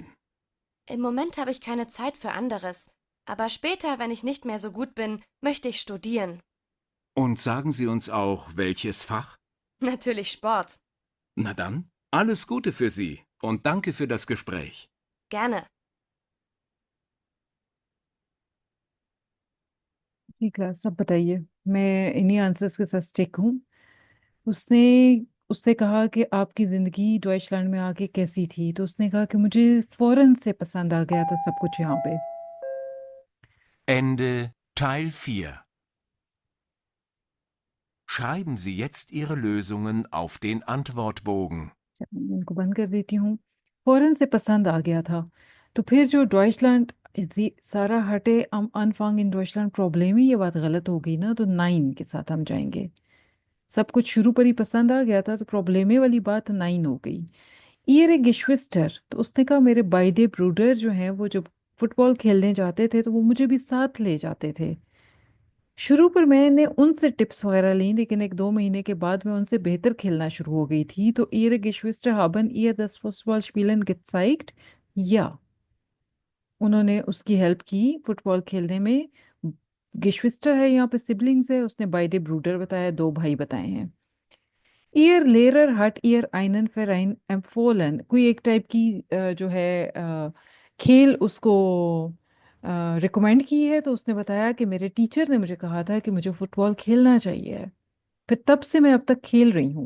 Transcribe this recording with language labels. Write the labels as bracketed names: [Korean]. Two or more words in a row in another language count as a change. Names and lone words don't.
[German] Im Moment habe ich keine Zeit für anderes, aber später, wenn ich nicht mehr so gut bin, möchte ich studieren. Und sagen Sie uns auch, welches Fach? Natürlich Sport. Na dann, alles Gute für Sie und danke für das Gespräch. Gerne. [Hindi] ठीक क्लास, अब बताइए। मैं इन्हीं आंसर्स के साथ स्टिक हूँ। उसने उससे कहा कि आपकी ज़िंदगी डॉइचलैंड में आके कैसी थी, तो उसने कहा कि मुझे फौरन से पसंद आ गया था सब कुछ यहाँ पे। [German] Ende Teil 4. Schreiben Sie jetzt Ihre Lösungen auf den Antwortbogen. [Hindi] मैं इनको बंद कर देती हूँ। फौरन से पसंद आ गया था, तो फिर जो डॉइचलैंड सारा हटे [German] am Anfang in Deutschland Probleme, [Hindi] ये बात गलत हो गई ना, तो 9 के साथ हम जाएंगे। सब कुछ शुरू पर ही पसंद आ गया था, तो प्रॉब्लेमे वाली बात 9 हो गई। [German] Ihre Geschwister, [Hindi] तो उसने कहा मेरे [German] beide Brüder [Hindi] जो हैं वो जब फुटबॉल खेलने जाते थे तो वो मुझे भी साथ ले जाते थे। शुरू पर मैंने उनसे टिप्स वगैरह ली, लेकिन 1-2 महीने के बाद मैं उनसे बेहतर खेलना शुरू हो गई थी। तो [German] ihre Geschwister haben ihr das Fußballspielen gezeigt? [Hindi] या उन्होंने उसकी हेल्प की फुटबॉल खेलने में। गिश्विस्टर है यहाँ पे, सिबलिंग्स है, उसने [German] beide Brüder [Hindi] बताया, 2 भाई बताए हैं। [German] Ihr Lehrer hat ihr einen Verein empfohlen, [Hindi] कोई एक टाइप की जो है खेल उसको रिकमेंड की है, तो उसने बताया कि मेरे टीचर ने मुझे कहा था कि मुझे फुटबॉल खेलना चाहिए, फिर तब से मैं अब तक खेल रही हूँ।